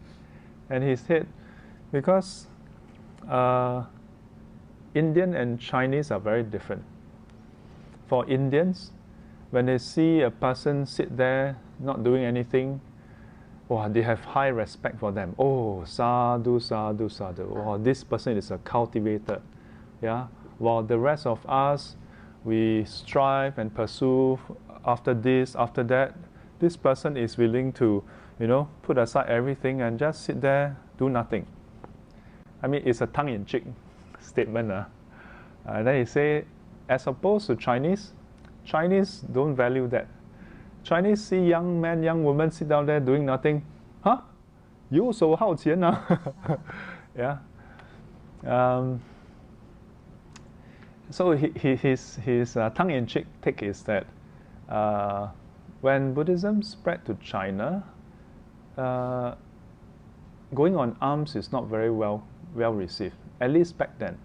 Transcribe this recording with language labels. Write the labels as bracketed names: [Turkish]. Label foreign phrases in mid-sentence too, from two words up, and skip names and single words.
[English] And he said, because Indian and Chinese are very different. For Indians, when they see a person sit there not doing anything, oh, they have high respect for them. [Pali] Oh, sadhu, sadhu, sadhu. [English] Oh, this person is a cultivator. Yeah? While the rest of us, we strive and pursue after this, after that. This person is willing to, you know, put aside everything and just sit there, do nothing. I mean, it's a tongue-in-cheek statement. And then he say, as opposed to Chinese don't value that. Chinese see young men, young women sit down there doing nothing. [Chinese] Huh? 游手好闲啊. [English] Yeah. So his tongue-in-cheek take is that when Buddhism spread to China, going on alms is not very well received, at least back then.